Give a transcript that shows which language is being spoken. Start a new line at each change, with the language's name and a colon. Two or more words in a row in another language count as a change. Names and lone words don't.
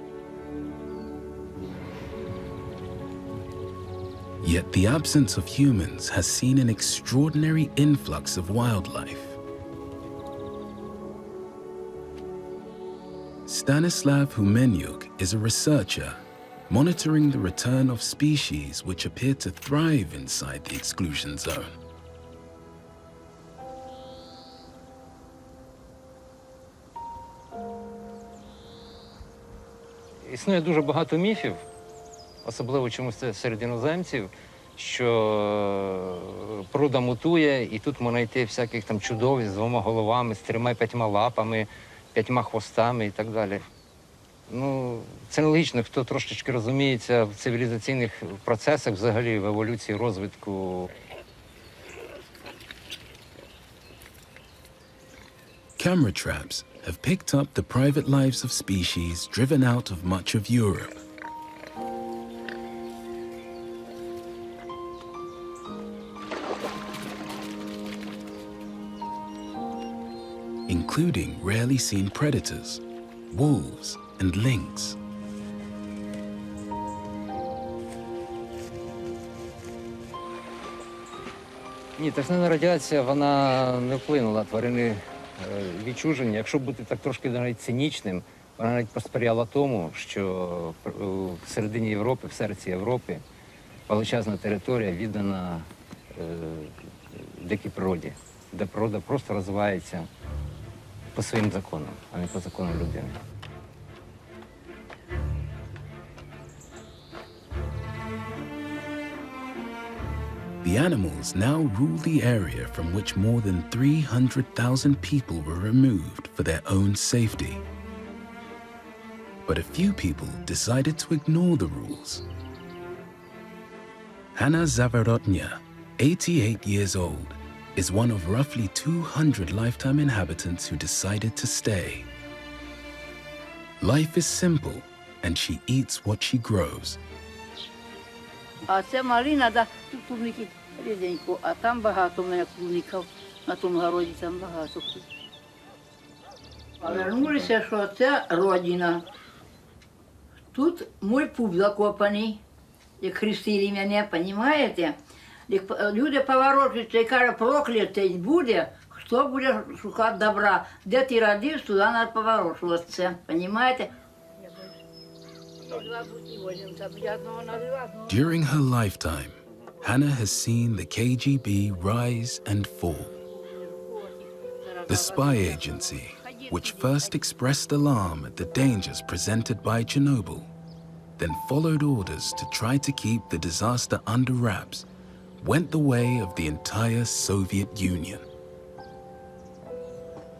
English: Yet the absence of humans has seen an extraordinary influx of wildlife. Stanislav Humenyuk is a researcher monitoring the return of species which appear to thrive inside the exclusion zone.
Ukrainian: Існує дуже багато міфів, особливо чомусь серед іноземців, що природа мутує, і тут можна знайти всяких там чудовиськ з 2 головами, з 3-5 лапами, 5 хвостами і так далі. Ну, це нелогічно, хто трошечки розуміється в цивілізаційних процесах, взагалі в еволюції, розвитку.
English: Camera traps have picked up the private lives of species driven out of much of Europe. Including rarely seen predators, wolves and lynx.
Ukrainian: Ні, токсична радіація, вона не вплинула. Тварини відчужені. Якщо бути так трошки навіть цинічним, вона навіть посприяла тому, що в середині Європи, в серці Європи, величезна територія віддана дикій природі, де природа просто розвивається по своїм законам, а не по законам людини.
English: The animals now rule the area from which more than 300,000 people were removed for their own safety. But a few people decided to ignore the rules. Hanna Zavarotnya, 88 years old, is one of roughly 200 lifetime inhabitants who decided to stay. Life is simple, and she eats what she grows.
Ukrainian: А це малина, да, тут клубники ріденько, а там багато у мене клубників, на тому городі там багато. Повернулися, що це родина. Тут мій пуп закопаний, як хрестили мене, розумієте? Люди поворочуються і кажуть, проклятий буде, хто буде шукати добра. Де ти родився, туди треба поворочуватися, розумієте?
English: During her lifetime, Hannah has seen the KGB rise and fall. The spy agency, which first expressed alarm at the dangers presented by Chernobyl, then followed orders to try to keep the disaster under wraps, went the way of the entire Soviet Union.